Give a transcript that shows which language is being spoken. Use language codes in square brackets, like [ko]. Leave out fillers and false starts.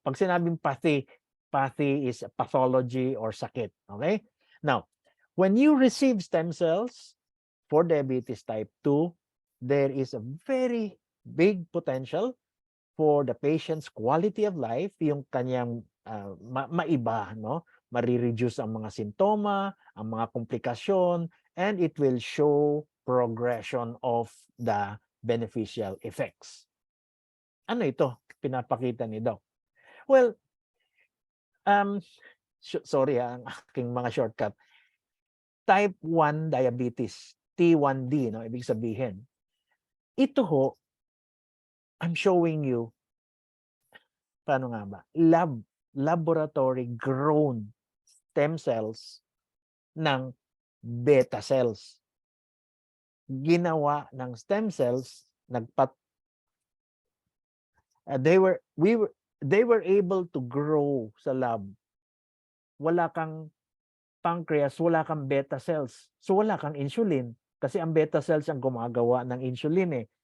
[tl] Pag sinabing pathy is pathology or sakit. Okay? [en] Now, when you receive stem cells for diabetes type 2, there is a very big potential for the patient's quality of life, [tl] yung kanyang maiba, [en] no? [tl] Marireduce ang mga simptoma, ang mga komplikasyon, [en] and it will show progression of the beneficial effects. [tl] Ano ito? Pinapakita ni Doc. Well, sorry ang aking mga shortcut. Type 1 diabetes, T1D, no? Ibig sabihin, ito ho, [en] I'm showing you, [tl] paano nga ba? [en] Laboratory grown stem cells ng beta cells. [tl] Ginawa ng stem cells, [en] they were able to grow sa lab. [tl] Wala kang pancreas, wala kang beta cells. So wala kang insulin kasi ang beta cells ang gumagawa ng insulin eh.